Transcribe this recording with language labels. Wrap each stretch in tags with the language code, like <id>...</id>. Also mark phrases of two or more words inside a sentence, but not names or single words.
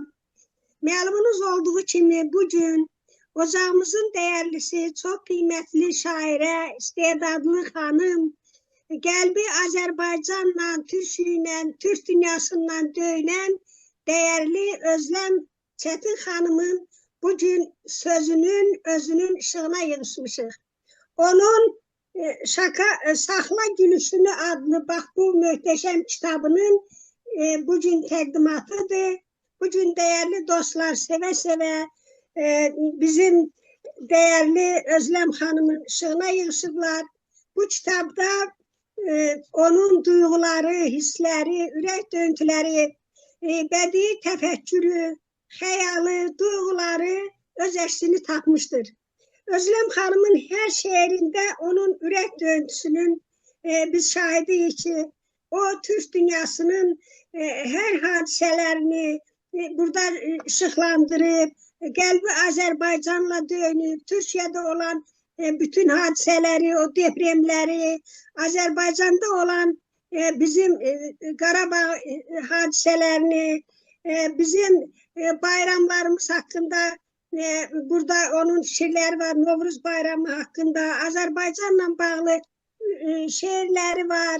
<az>Məlumunuz olduğu kimi</az> <tr>bugün ocağımızın değerlisi, çok kıymetli</tr> <az>şairə, istedadlı xanım, qəlbi Azərbaycanla, Türkiylə, Türk dünyasından döyünən değerli Özlem Çetin xanımın bugün sözünün, özünün ışığına yığışmışıq. Onun Sakla Gülüşünü adlı bak bu möhtəşəm kitabının bugün təqdimatıdır.</az> <tr>Bugün değerli dostlar seve bizim değerli Özlem Hanım'ın ışığına yığışıblar. Bu kitapta onun duyguları, hisleri,</tr> <az>ürək döntüləri, bədii təfəkkürü, xəyalı, duyguları öz əksini tapmıştır.</az> <tr>Özlem Hanım'ın her şehrinde onun</tr> <az>ürək döntüsünün biz şahidiyik</az> <tr>ki, o Türk dünyasının her hadiselerini burada ışıklandırıp,</tr> <az>qəlbi Azərbaycanla döyünüb,</az> <tr>Türkiye'de olan bütün hadiseleri, o depremleri,</tr> <az>Azərbaycanda olan bizim Qarabağ</az> <tr>hadiselerini, bizim bayramlarımız hakkında burada onun şiirleri var, Novruz Bayramı hakkında,</tr> <az>Azərbaycanla bağlı</az> <tr>şiirleri var.</tr>